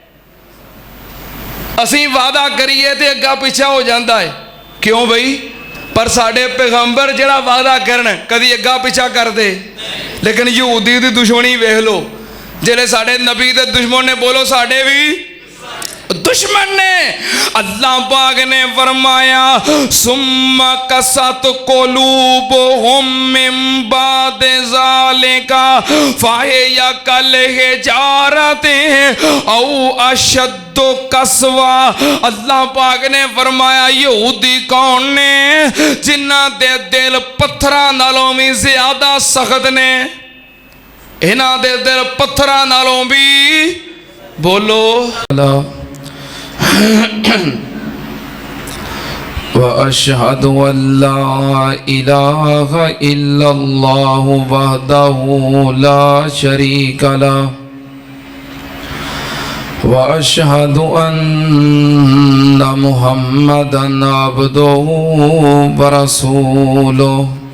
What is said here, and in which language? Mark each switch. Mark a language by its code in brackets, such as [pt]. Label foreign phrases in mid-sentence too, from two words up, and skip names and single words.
[pa] ਅਸੀ ਵਾਅਦਾ ਕਰੀਏ ਤੋ ਅੱਗਾ ਪਿੱਛਾ ਹੋ ਜਾਤਾ ਹੈ, ਕਿਉਂ ਬਈ? ਪਰ ਸਾਡੇ ਪੈਗ਼ੰਬਰ ਜਿਹੜਾ ਵਾਅਦਾ ਕਰਨ ਕਭੀ ਅੱਗਾ ਪਿੱਛਾ ਕਰ ਦੇ। ਲੇਕਿਨ ਯਹੂਦੀ ਦੀ ਦੁਸ਼ਮਣੀ ਵੇਖ ਲੋ, ਜਿਹੜੇ ਸਾਡੇ ਨਬੀ ਦੇ ਦੁਸ਼ਮਣ ਨੇ, ਬੋਲੋ ਸਾਡੇ ਭੀ ਦੁਸ਼ਮਣ ਨੇ, बोलो साडे भी दुश्मन ने। ਅੱਲਾਹ ਪਾਕ ਨੇ ਫ਼ਰਮਾਇਆ [ar] ثم قست قلوبهم من بعد ذلك فهي كالحجارة أو أشد قسوة. [pa] ਅੱਲਾਹ ਪਾਕ ਨੇ ਫ਼ਰਮਾਇਆ ਯਹੂਦੀ ਕੌਨ ਨੇ? ਜਿਨ੍ਹਾਂ ਦੇ ਦਿਲ ਪੱਥਰਾਂ ਨਾਲੋਂ ਭੀ ਜ਼ਿਆਦਾ ਸਖ਼ਤ ਨੇ, ਇਨ੍ਹਾਂ ਦੇ ਦਿਲ ਪੱਥਰਾਂ ਨਾਲੋਂ ਭੀ, ਬੋਲੋ [ar] وأشهد أن لا إله إلا الله وحده لا شريك له وأشهد أن محمدا عبده ورسوله.